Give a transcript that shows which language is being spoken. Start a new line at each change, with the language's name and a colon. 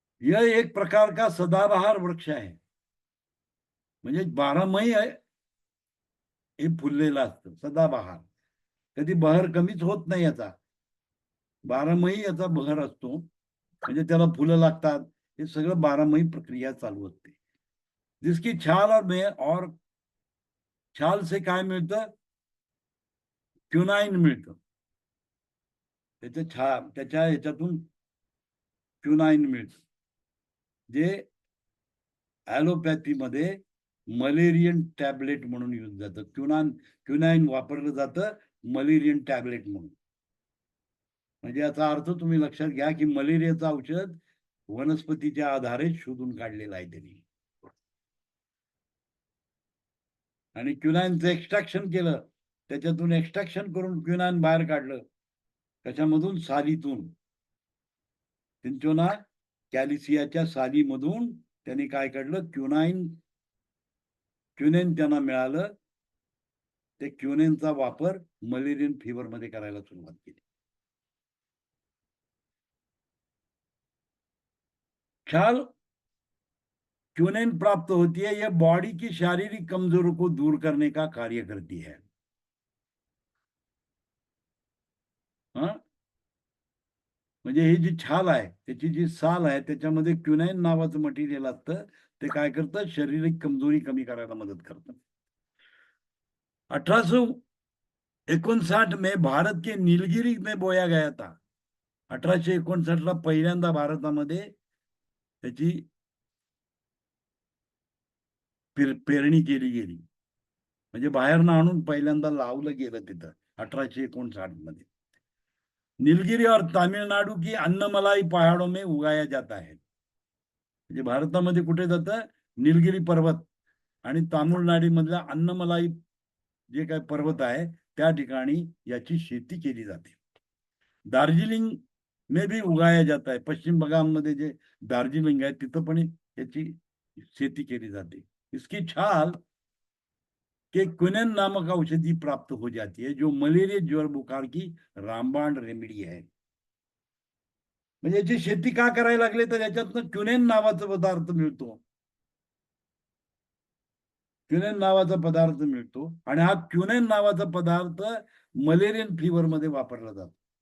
Hindi: यह एक प्रकार का सदाबहार वृक्ष
Marathi: आहे. म्हणजे 12 आहे हे फुललेलं असतं. सदाबहार. कधी बहर कमीच होत नाही याचा. 12 याचा बहर असतो. म्हणजे त्याला फुलं लागतात. हे सगळं 12 प्रक्रिया चालू असते.
Hindi: जिसकी छाल और छाल से
Marathi: काय मिळतं? क्युनाइन मिळतं. त्याच्या ह्याच्यातून क्युनाइन मिळतं. जे ॲलोपॅथीमध्ये मलेरियन टॅबलेट म्हणून यूज जातं. क्युनाइन वापरलं जातं मलेरियन टॅबलेट म्हणून. म्हणजे याचा अर्थ तुम्ही लक्षात घ्या की मलेरियाचं औषध वनस्पतीच्या आधारे शोधून काढलेलं आहे त्यांनी. आणि क्युनाईनचं एक्स्ट्रॅक्शन केलं. त्याच्यातून एक्स्ट्रॅक्शन करून क्युनाईन बाहेर काढलं. कशामधून? सालीतून. सिंचोना कॅलिसियाच्या सालीमधून त्यांनी काय काढलं? क्युनेन त्यांना मिळालं. ते क्युनेनचा वापर मलेरियन फीवरमध्ये करायला सुरुवात केली.
Hindi: ख्याल क्युनेन प्राप्त होती है, यह बॉडी की शारीरिक कमजोरी को दूर करने का कार्य करती है. हाँ?
Marathi: म्हणजे ही जी छाल आहे, त्याची जी साल आहे, त्याच्यामध्ये क्युनाईन नावाचं मटेरियल असतं. ते काय करतं? शारीरिक कमजोरी कमी करायला मदत करतं.
Hindi: 1859 में भारत के नीलगिरी में बोया गया था.
Marathi: 1859ला पहिल्यांदा भारतामध्ये त्याची पेरणी केली गेली. म्हणजे बाहेरनं आणून पहिल्यांदा लावलं गेलं तिथं 1859 मध्ये.
Hindi: नीलगिरी और तामिळनाडू की अन्नमलाई पहाड़ों में उगाया जाता है.
Marathi: म्हणजे भारतामध्ये कुठे जातं? निलगिरी पर्वत आणि तामिळनाडूमधल्या अन्नमलाई जे काही पर्वत आहे त्या ठिकाणी याची शेती केली जाते.
Hindi: दार्जिलिंग में भी उगाया जाता है.
Marathi: पश्चिम बंगालमध्ये जे दार्जिलिंग आहे तिथं पण याची शेती केली जाते.
Hindi: इसकी छाल के क्विनन नामक औषधि प्राप्त हो जाती है, जो मलेरिया ज्वर बुखार की रामबाण रेमेडी है.
Marathi: म्हणजे याची शेती का करायला लागले? तर याच्यातनं क्युनेन नावाचा पदार्थ मिळतो. क्युनेन नावाचा पदार्थ मिळतो आणि हा क्युनेन नावाचा पदार्थ मलेरियन फीवर मध्ये वापरला जातो.